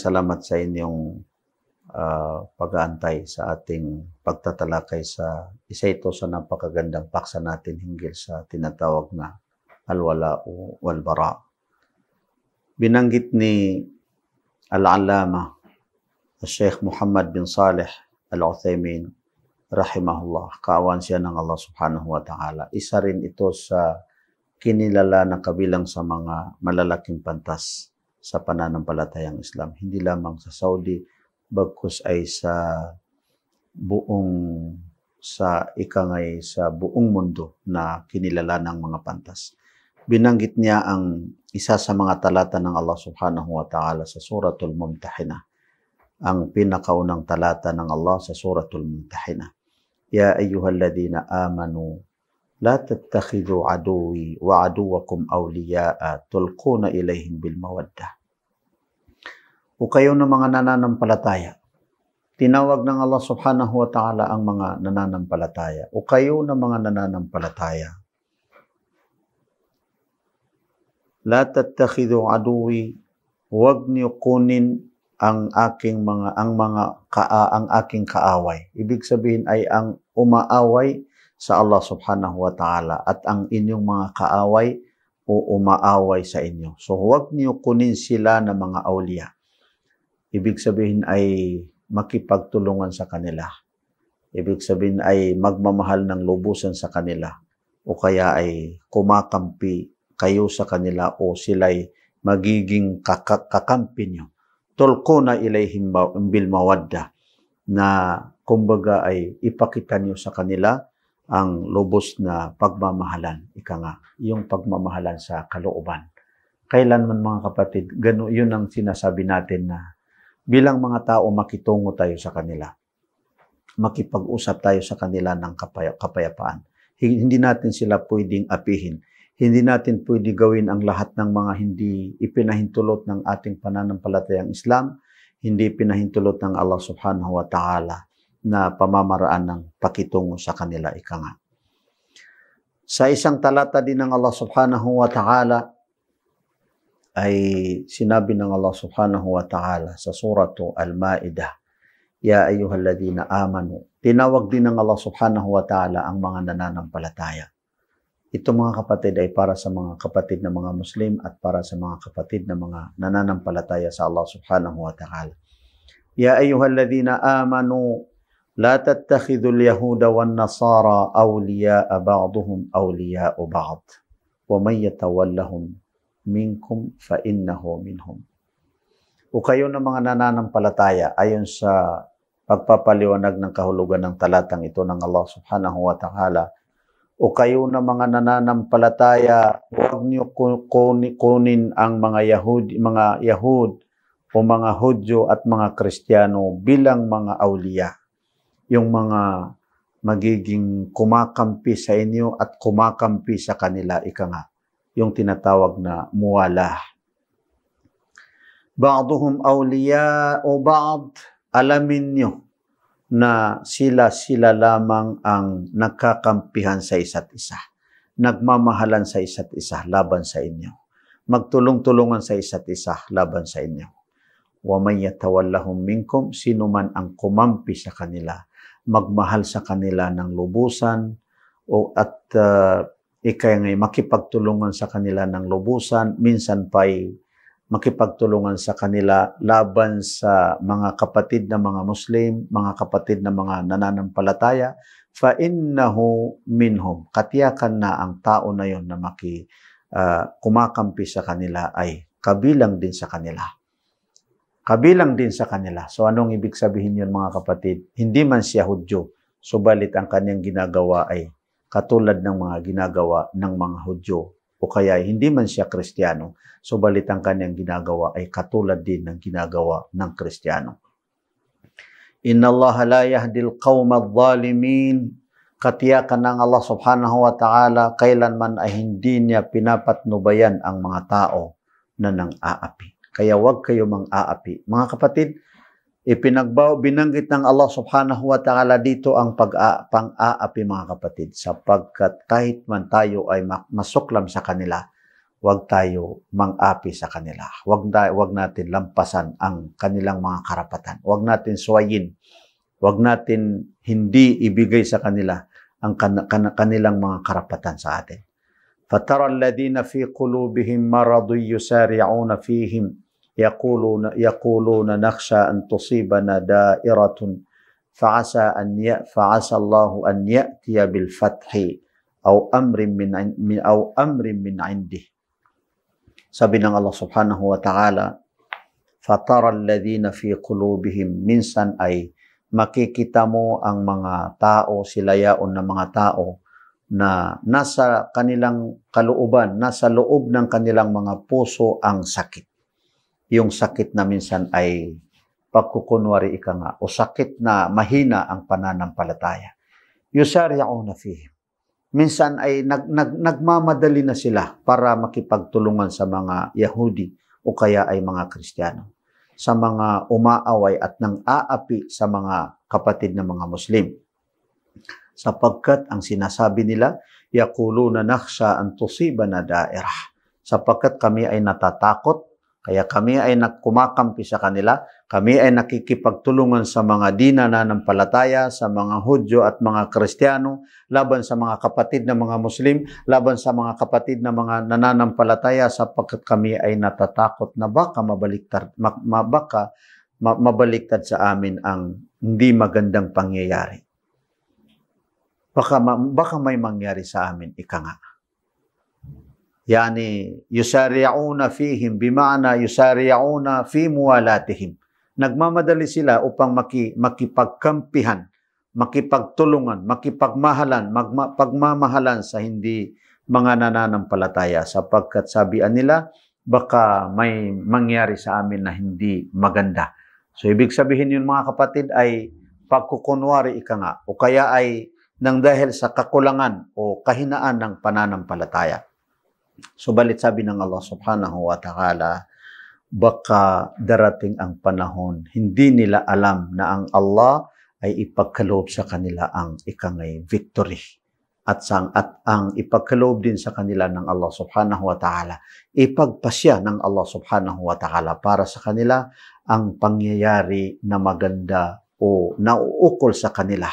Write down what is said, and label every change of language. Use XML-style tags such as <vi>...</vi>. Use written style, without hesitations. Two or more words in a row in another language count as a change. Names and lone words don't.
<tl>salamat sa inyong pag-aantay sa ating pagtatalakay sa isa ito sa napakagandang paksa natin hinggil sa tinatawag na</tl> <ar>الولاء</ar> <tl>o</tl> <ar>والبراء.</ar> <tl>Binanggit ni Al-Allama Sheikh Muhammad bin Salih Al-Uthaymin rahimahullah, kaawan siya ng Allah</tl> <ar>سبحانه وتعالى.</ar> <tl>Isa rin ito sa kinilala na kabilang sa mga malalaking pantas sa pananampalatayang Islam. Hindi lamang sa Saudi, bagkus ay sa buong mundo na kinilala ng mga pantas. Binanggit niya ang isa sa mga talata ng Allah</tl> <ar>سبحانه وتعالى</ar> <tl>sa Suratul Mumtahinah. Ang pinakaunang talata ng Allah sa Suratul Mumtahinah.</tl> <ar>يا أيها الذين آمنوا لا تتخذوا عدوي وعدوكم أولياء تلقون إليهم بالمودة.</ar> <tl>O kayo na mga nananampalataya, tinawag ng Allah</tl> <ar>سبحانه وتعالى</ar> <tl>ang mga nananampalataya. O kayo na mga nananampalataya,</tl> <ar>لا تتخذوا عدوي,</ar> <tl>huwag niyo kunin ang aking kaaway. Ibig sabihin ay ang umaaway sa Allah</tl> <ar>سبحانه وتعالى</ar> <tl>at ang inyong mga kaaway o umaaway sa inyo. So huwag niyo kunin sila na mga awliya. Ibig sabihin ay makipagtulungan sa kanila. Ibig sabihin ay magmamahal ng lubusan sa kanila o kaya ay kumakampi kayo sa kanila o sila'y magiging kakampi nyo.</tl> <ar>تلقون إليهم بالمودة,</ar> <tl>na kumbaga ay ipakita niyo sa kanila ang lubos na pagmamahalan. Ika nga, yung pagmamahalan sa kalooban. Kailanman mga kapatid, yun ang sinasabi natin na bilang mga tao makitungo tayo sa kanila. Makipag-usap tayo sa kanila ng kapayapaan. Hindi natin sila pwedeng apihin. Hindi natin pwede gawin ang lahat ng mga hindi ipinahintulot ng ating pananampalatayang Islam, hindi pinahintulot ng Allah</tl> <ar>سبحانه وتعالى</ar> <tl>na pamamaraan ng pakitungo sa kanila. Ika nga. Sa isang talata din ng Allah</tl> <ar>سبحانه وتعالى</ar> <tl>ay sinabi ng Allah</tl> <ar>سبحانه وتعالى</ar> <tl>sa suratu Al-Ma'idah,</tl> <ar>يا أيها الذين آمنوا.</ar> <tl>Tinawag din ng Allah</tl> <ar>سبحانه وتعالى</ar> <tl>ang mga nananampalataya. Ito mga kapatid ay para sa mga kapatid na mga Muslim at para sa mga kapatid na mga nananampalataya sa Allah</tl> <ar>سبحانه وتعالى. يا أيها الذين آمنوا لا تتخذوا اليهود والنصارى أولياء بعضهم أولياء بعض. ومن يتولهم منكم فإنه منهم.</ar> <tl>O kayo na mga nananampalataya, ayon sa pagpapaliwanag ng kahulugan ng talatang ito ng Allah</tl> <ar>سبحانه وتعالى,</ar> <tl>o kayo na mga nananampalataya, huwag niyo kunin ang mga Yahud o mga Hudyo at mga Kristiyano bilang mga awliya. Yung mga magiging kumakampi sa inyo at kumakampi sa kanila, ika nga, yung tinatawag na muwala.</tl> <ar>بعضهم أولياء</ar> <tl>o ba'd, alamin nyo na sila lamang ang nagkakampihan sa isa't isa. Nagmamahalan sa isa't isa laban sa inyo. Magtulong-tulungan sa isa't isa laban sa inyo.</tl> <ar>ومن يتولهم منكم,</ar> <tl>sino man ang kumampi sa kanila, magmahal sa kanila ng lubusan at makipagtulungan sa kanila ng lubusan, minsan pa'y makipagtulungan sa kanila laban sa mga kapatid na mga Muslim, mga kapatid na mga nananampalataya,</tl> <ar>فإنه منهم.</ar> <tl>Katiyakan na ang tao na yon na kumakampi sa kanila ay kabilang din sa kanila. Kabilang din sa kanila. So anong ibig sabihin yun mga kapatid? Hindi man siya Hudyo, subalit ang kanyang ginagawa ay katulad ng mga ginagawa ng mga Hudyo. O kaya hindi man siya Kristiyano, subalit ang kanyang ginagawa ay katulad din ng ginagawa ng Kristiyano.</tl> <ar>إن الله لا يهدي القوم الظالمين.</ar> <tl>Katiyakan ng Allah</tl> <ar>سبحانه وتعالى,</ar> <tl>kailanman ay hindi niya pinapatnubayan ang mga tao na nang-aapi. Kaya huwag kayo mang-aapi. Mga kapatid, binanggit ng Allah</tl> <ar>سبحانه وتعالى</ar> <tl>dito ang pang-aapi mga kapatid, sapagkat kahit man tayo ay masuklam sa kanila, huwag tayo mang-api sa kanila. Huwag natin lampasan ang kanilang mga karapatan. Huwag natin suwayin. Huwag natin hindi ibigay sa kanila ang kanilang mga karapatan sa atin.</tl> <ar>فَتَرَى الَّذِينَ فِي قُلُوبِهِمْ مَرَضٌ يُسَارِعُونَ فِيهِمْ يقولون نخشى أن تصيبنا دائرة فعسى الله أن يأتي بالفتح أو أمر من عنده.</ar> <tl>Sabi ng Allah</tl> <ar>سبحانه وتعالى, فَتَرَى الَّذِينَ فِي قُلُوبِهِمْ,</ar> <tl>minsan ay makikita mo ang mga tao, silayaon na mga tao na nasa kanilang kalooban, nasa loob ng kanilang mga puso ang sakit. Yung sakit na minsan ay pagkukunwari ika nga, o sakit na mahina ang pananampalataya.</tl> <ar>يسارعون فيهم.</ar> <tl>Minsan ay nagmamadali na sila para makipagtulungan sa mga Yahudi o kaya ay mga Kristiyano, sa mga umaaway at nang-aapi sa mga kapatid na mga Muslim. Sapagkat ang sinasabi nila,</tl> <ar>يقولون نخشى أن تصيبنا دائرة.</ar> <tl>Sapagkat kami ay natatakot, kaya kami ay kumakampi sa kanila, kami ay nakikipagtulungan sa mga di nananampalataya, sa mga Hudyo at mga Kristiyano, laban sa mga kapatid na mga Muslim, laban sa mga kapatid na mga nananampalataya, sapagkat kami ay natatakot na baka mabaliktad sa amin ang hindi magandang pangyayari. Baka may mangyari sa amin, ika nga.</tl> <ar>يعني يسارعون فيهم بمعنى يسارعون في موالاتهم.</ar> <tl>Nagmamadali sila upang makipagkampihan, makipagtulungan, makipagmahalan, pagmamahalan sa hindi mga nananampalataya, sapagkat sabihan nila, baka may mangyari sa amin na hindi maganda. So, ibig sabihin yun mga kapatid ay pagkukunwari ika nga, o kaya ay nang dahil sa kakulangan o kahinaan ng pananampalataya. Subalit sabi ng Allah</tl> <ar>سبحانه وتعالى,</ar> <tl>baka darating ang panahon, hindi nila alam na ang Allah ay ipagkaloob sa kanila ang ikangay victory. At ang ipagkaloob din sa kanila ng Allah</tl> <ar>سبحانه وتعالى,</ar> <tl>ipagpasya ng Allah</tl> <ar>سبحانه وتعالى</ar> <tl>para sa kanila ang pangyayari na maganda o nauukol sa kanila.</tl>